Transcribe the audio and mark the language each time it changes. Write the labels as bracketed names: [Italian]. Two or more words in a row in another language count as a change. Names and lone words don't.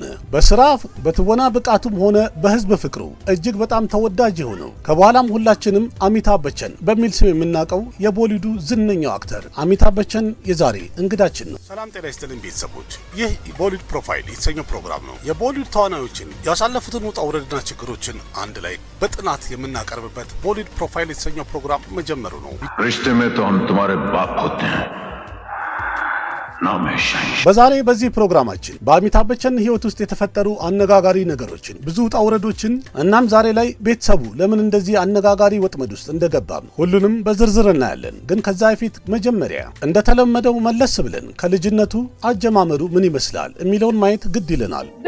[Amharic] በስራ በትወና ብቃቱም ሆነ በህዝብ ፍቅሩ እጅግ በጣም ተወዳጅ የሆነው ከበኋላም ሁላችንም አሚታብ በቸን በሚል ስም የምናውቀው የቦሊውዱ ዝነኛው አክተር አሚታብ በቸን የዛሬ እንግዳችን ነው። ሰላም ጤና ይስጥልኝ ቤተሰቦች፣ ይህ ቦሊውድ ፕሮፋይል የተሰኘው ፕሮግራም ነው። የቦሊውድ ተዋናዮችን ያሳለፉትን ውጣ ውረድና ችግሮችን አንድ ላይ በጥናት የምናቀርብበት ቦሊውድ ፕሮፋይል የተሰኘው ፕሮግራም መጀመሩ ነው። [Hindi] हम तुम्हारे बाप होते हैं [Amharic] በዛሬ በዚህ ፕሮግራማችን በአሚታብ በቸን ህይወት ውስጥ የተፈጠሩ አነጋጋሪ ነገሮችን ብዙ ውጣ ውረዶችን እናም ዛሬ ላይ ቤተሰቡ ለምን እንደዚህ አነጋጋሪ ወጥመድ ውስጥ እንደገባም ሁሉንም በዝርዝር እናያለን። ግን ከዛ በፊት መጀመሪያ እንደተለመደው መለስ ብለን ከልጅነቱ አጀማመሩ ምን ይመስላል የሚለውን ማየት ግድ ይለናል።